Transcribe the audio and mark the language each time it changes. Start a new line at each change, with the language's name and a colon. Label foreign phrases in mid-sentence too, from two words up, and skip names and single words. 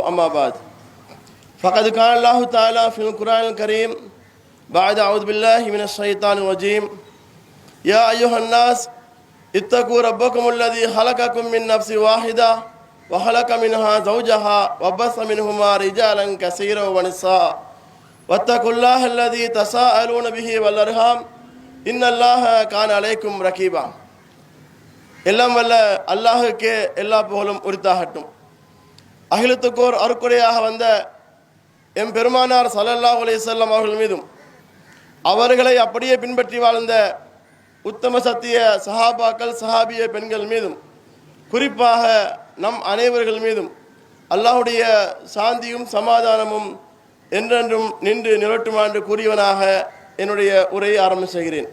Arabic: أما بعد فقد قال الله تعالى في القرآن الكريم بعد أعوذ بالله من الشيطان الرجيم: يا أيها الناس اتقوا ربكم الذي خلقكم من نفس واحدة وخلق منها زوجها وبث منهما رجالا كثيرا ونساء واتقوا الله الذي تساءلون به والأرحام إن الله كان عليكم رقيبا.
Tamil: எல்லாம் வல்ல அல்லாஹுக்கே எல்லா புகழும் உரித்தாகட்டும். அகிலத்துக்கோர் அருக்குறையாக வந்த எம் பெருமானார்
Arabic: صلى الله عليه وسلم
Tamil: அவர்கள் மீதும் அவர்களை அப்படியே பின்பற்றி வாழ்ந்த உத்தம சத்திய சஹாபாக்கள் சஹாபிய பெண்கள் மீதும் குறிப்பாக நம் அனைவர்கள் மீதும் அல்லாஹுடைய சாந்தியும் சமாதானமும் என்றென்றும் நின்று நிலட்டுமாண்டு கூறியவனாக என்னுடைய உரையை ஆரம்பம் செய்கிறேன்.